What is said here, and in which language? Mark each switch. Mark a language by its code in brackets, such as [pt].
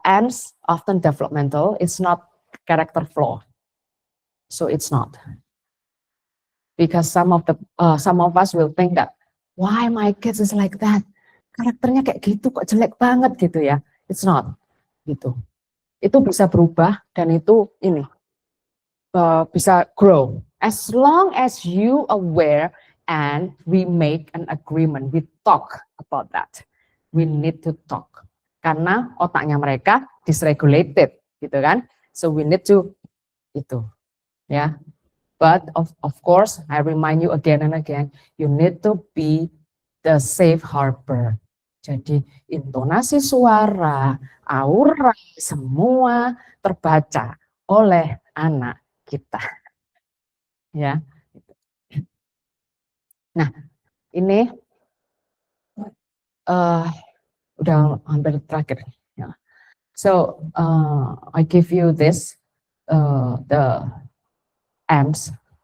[en] Ants often developmental, it's not character flaw. So it's not. Because some of us will think that why my kids is like that? [id] Karakternya kayak gitu kok jelek banget gitu ya. [en] It's not. [id] Gitu. Itu bisa berubah dan itu ini bisa grow. [en] As long as you aware and we make an agreement, we talk about that. We need to talk. [id] Karena otaknya mereka dysregulated, gitu kan? [en] So we need to itu, ya. But of course, I remind you again and again, you need to be the safe harbor. [id] Jadi intonasi suara, aura, semua terbaca oleh anak kita, ya. Nah, ini udah hampir terakhir. Ya. [en] So I give you this the AMPS.